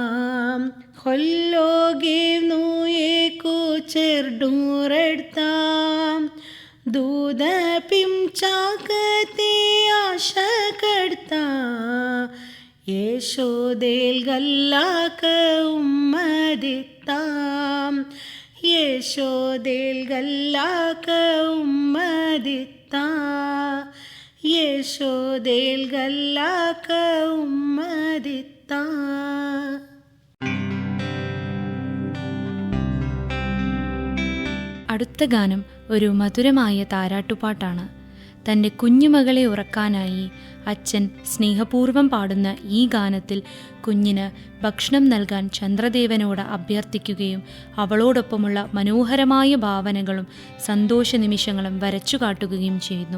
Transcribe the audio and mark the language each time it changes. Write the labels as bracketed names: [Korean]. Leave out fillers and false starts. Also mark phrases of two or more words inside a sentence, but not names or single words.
[Konkani] खोल्लोगेनु एको चेरडू रडता दूध पिंचाक ते आशा करता यशोदेल गल्लाक उम्मदिता यशोदेल गल्लाक उम्मदिता यशोदेल गल्लाक उम्मदिता. [Malayalam] അടുത്ത ഗാനം ഒരു മധുരമായ താരാട്ടുപാട്ടാണ്. തൻ്റെ കുഞ്ഞുമകളെ ഉറക്കാനായി അച്ഛൻ സ്നേഹപൂർവ്വം പാടുന്ന ഈ ഗാനത്തിൽ കുഞ്ഞിന് ഭക്ഷണം നൽകാൻ ചന്ദ്രദേവനോട് അഭ്യർത്ഥിക്കുകയും അവളോടൊപ്പമുള്ള മനോഹരമായ ഭാവനകളും സന്തോഷ നിമിഷങ്ങളും വരച്ചു കാട്ടുകയും ചെയ്യുന്നു.